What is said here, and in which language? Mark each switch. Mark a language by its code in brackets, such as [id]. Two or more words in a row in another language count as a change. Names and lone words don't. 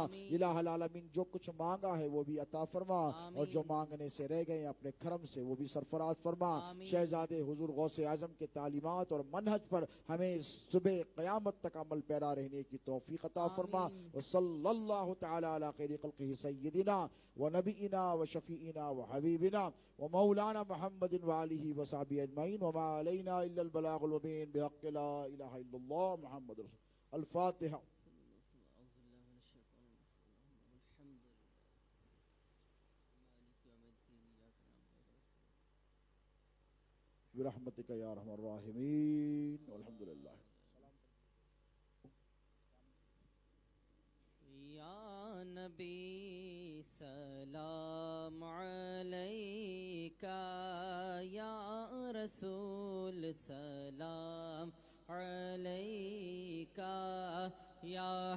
[ur] الہ العالمین جو کچھ مانگا ہے وہ بھی عطا فرما، اور جو مانگنے سے رہ گئے اپنے کرم سے وہ بھی سرفراز فرما۔ شہزادے حضور غوث اعظم کے تعلیمات اور منہج پر ہمیں صبح قیامت تک عمل پیرا رہنے کی توفیق عطا فرما۔ [ar] وصلی اللہ تعالی علی خیر خلقہ سیدنا و نبینا و شفیعنا و حبیبنا و مولانا محمد و آلہ و صحبہ اجمعین، وما علینا الا البلاغ المبین، بحق لا الہ الا اللہ محمد رسول الفاتحہ۔ برحمتک یا ارحم الراحمین، والحمد للہ۔ یا نبی سلام علیکہ، یا رسول سلام علیکہ، یا